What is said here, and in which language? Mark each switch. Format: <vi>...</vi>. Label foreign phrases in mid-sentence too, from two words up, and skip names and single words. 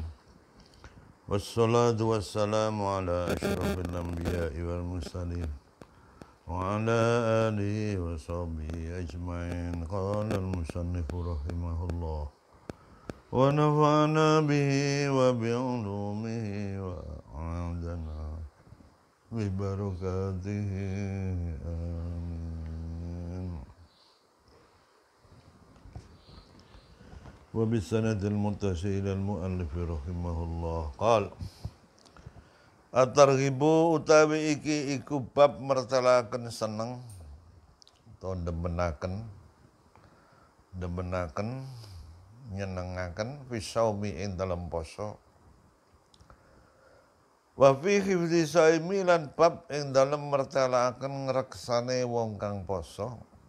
<ar>والصلاة والسلام على أشرف الأنبياء والمرسلين وعلى آله وصحبه أجمعين. قال المصنف رحمه الله ونفعنا به وبعلومه وأعادنا ببركاته. Amin. وبالسند المتصل إلى المؤلف رحمه الله قال الترغيب</ar> <jv>utawi iki iku bab mertelaken seneng atau demenaken nyenengaken fisaumi ing dalem poso</jv> <ar>وفي حفظ الصائم</ar> <jv>lan bab ing dalem mertelaken ngreksane wong kang poso</jv>